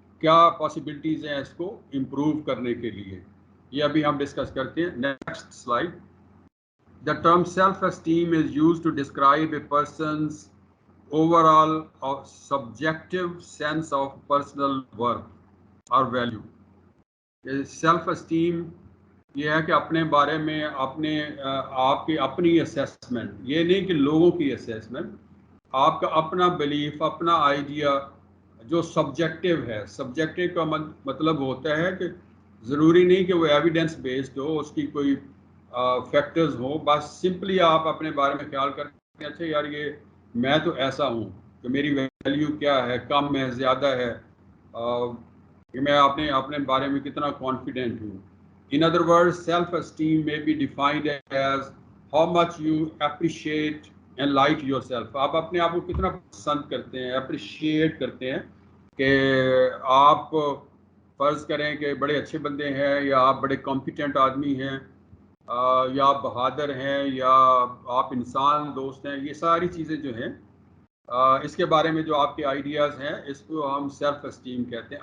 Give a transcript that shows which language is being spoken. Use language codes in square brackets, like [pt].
[ur] کیا پاسبلٹیز ہیں اس کو امپروو کرنے کے لیے، یہ ابھی ہم ڈسکس کرتے ہیں. [en] Next slide. The term self-esteem is used to describe a person's overall or subjective sense of personal worth or value. [ur] Self-esteem یہ ہے کہ اپنے بارے میں اپنے آپ کی اپنی اسیسمنٹ، یہ نہیں کہ لوگوں کی اسیسمنٹ، آپ کا اپنا بلیف، اپنا آئیڈیا جو سبجیکٹو ہے. سبجیکٹو کا مطلب ہوتا ہے کہ ضروری نہیں کہ وہ ایویڈنس بیسڈ ہو، اس کی کوئی فیکٹرز ہوں، بس سمپلی آپ اپنے بارے میں خیال کرتے ہیں اچھا یار یہ میں تو ایسا ہوں کہ میری ویلیو کیا ہے، کم ہے، زیادہ ہے، کہ میں اپنے بارے میں کتنا کانفیڈنٹ ہوں. [en] In other words, self-esteem may be defined as how much you appreciate and like yourself. [ur] آپ اپنے آپ کو کتنا پسند کرتے ہیں، اپریشیٹ کرتے ہیں، کہ آپ فرض کریں کہ بڑے اچھے بندے ہیں، یا آپ بڑے کمپیٹنٹ آدمی ہیں، یا آپ بہادر ہیں، یا آپ انسان دوست ہیں. یہ ساری چیزیں جو ہیں اس کے بارے میں جو آپ کے آئیڈیاز ہیں اس کو ہم سیلف اسٹیم کہتے ہیں.